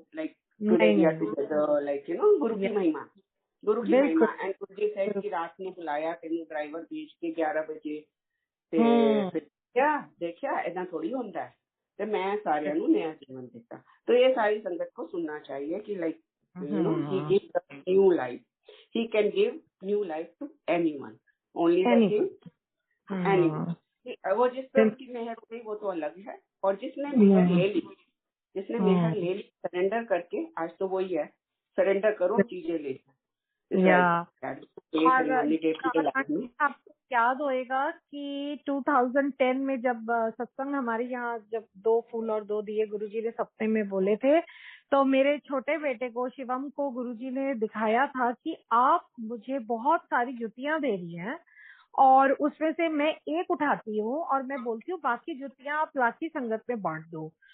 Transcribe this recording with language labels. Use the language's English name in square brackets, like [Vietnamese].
[English] like today we are together, [Hindi] like गुरु की महिमा. गुरु की महिमा. [English] and Guruji said [Hindi] कि रात में बुलाया तेन ड्राइवर भेज के 11 बजे ਤੇ देखिया ऐसा थोड़ी होता है. तो मैं सारियां ਨੂੰ नया जीवन देता. तो ये सारी संगत को सुनना चाहिए कि [English] Like he gives new life. He can give new life to anyone. Only the thing anyone. [Hindi] वो जिस पर की मेहर हुई वो तो अलग है. और जिसने मेहर ले ली, सरेंडर करके, आज तो वही है, सरेंडर करो, चीजें ले. आपको याद होएगा कि 2010 में जब सत्संग हमारे यहाँ, जब 2 फूल और 2 दिए गुरुजी ने सप्ताह में बोले थे, तो मेरे छोटे बेटे को, शिवम को, गुरुजी ने दिखाया था कि आप मुझे बहुत सारी जुतियां दे रही हैं और उसमें से मैं एक उठाती हूँ और मैं बोलती हूँ बाकी जुतियां आप बाकी संगत में बांट दो.